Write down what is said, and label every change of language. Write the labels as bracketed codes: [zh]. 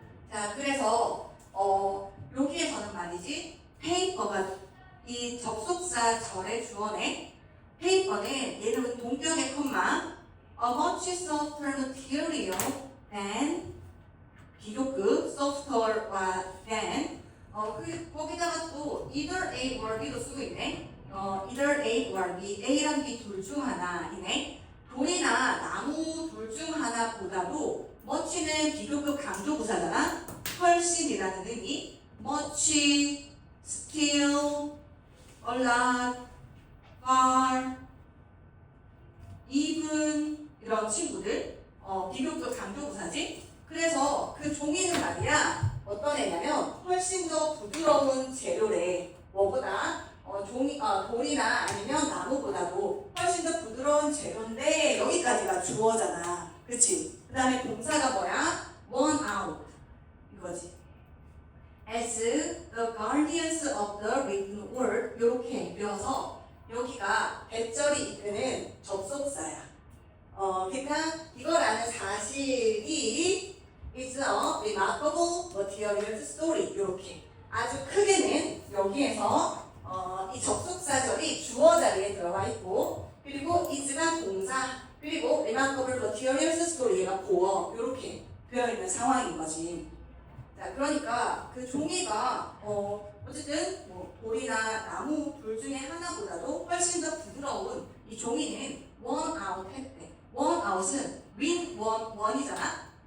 [ko] 자, 그래서 여기에서는 말이지 페이퍼가 이 접속사 절의 주어네. 페이퍼는 얘는 동격의 콤마 [en] a much softer material than [ko] 비교급 softer와 than 거기다가 또 either A or B도 쓰고 있네. either A or B, A랑 B 둘 중 하나이네. 돌이나 나무 둘 중 하나보다도 much는 비교급 강조부사잖아. 훨씬이라는 의미. much, still, a lot, far, even 이런 친구들 비교급 강조부사지. 그래서 그 종이는 말이야 어떤 애냐면 훨씬 더 부드러운 재료래. 뭐보다 돌이나 아니면 나무보다도 훨씬 더 부드러운 재료인데 여기까지가 주어잖아. 그치? 그 다음에 동사가 뭐야? [en] worn out [ko] 이거지. [en] As the guardians of the written word [ko] 이렇게 배워서 여기가 배절이 이끄는 접속사야. 그러니까 이거라는 사실이 [en] is a remarkable material story [ko] 이렇게 아주 크게는 여기에서 이 접속사절이 주어 자리에 들어가 있고 그리고 is가 동사 그리고 remarkable material story가 보어 이렇게 되어 있는 상황인 거지. 자, 그러니까 그 종이가 어쨌든 뭐 돌이나 나무 둘 중에 하나보다도 훨씬 더 부드러운 이 종이는 worn out 했대. worn out은 win, won이잖아.